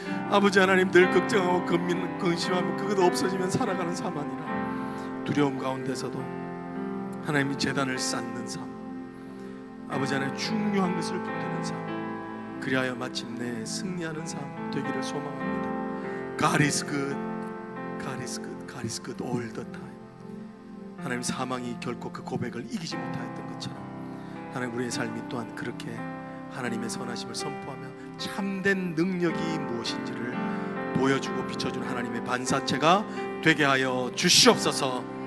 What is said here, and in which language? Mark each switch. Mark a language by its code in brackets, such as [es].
[ko] 아버지 하나님, 늘 걱정하고 근심하면 그것도 없어지면 살아가는 삶 아니라 두려움 가운데서도 하나님이 재단을 쌓는 삶, 아버지 하나님 중요한 것을 붙드는 삶, 그리하여 마침내 승리하는 삶 되기를 소망합니다. [en] God is good, God is good, God is good all the time. [ko] 하나님, 사망이 결코 그 고백을 이기지 못하였던 것처럼 하나님, 우리의 삶이 또한 그렇게 하나님의 선하심을 선포하며 참된 능력이 무엇인지를 보여주고 비춰주는 하나님의 반사체가 되게 하여 주시옵소서.